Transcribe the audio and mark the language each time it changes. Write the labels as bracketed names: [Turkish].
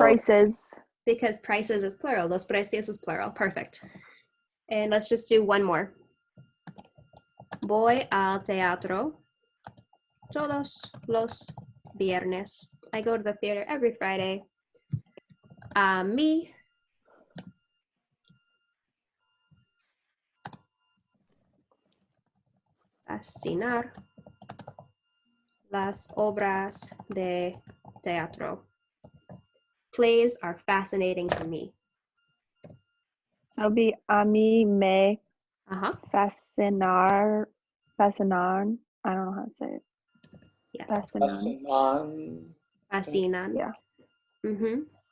[English] prices. Because prices is plural. Los precios is plural. Perfect. And let's just do one more. [Spanish] Voy al teatro todos los viernes. [English] I go to the theater every Friday. [Spanish] A mí fascinar las obras de teatro. [English] Plays are fascinating to me. That'll be [Spanish] a mí me [English] Uh-huh. fascinar. I don't know how to say it. Yes. Fascinan. Yeah. Mm-hmm.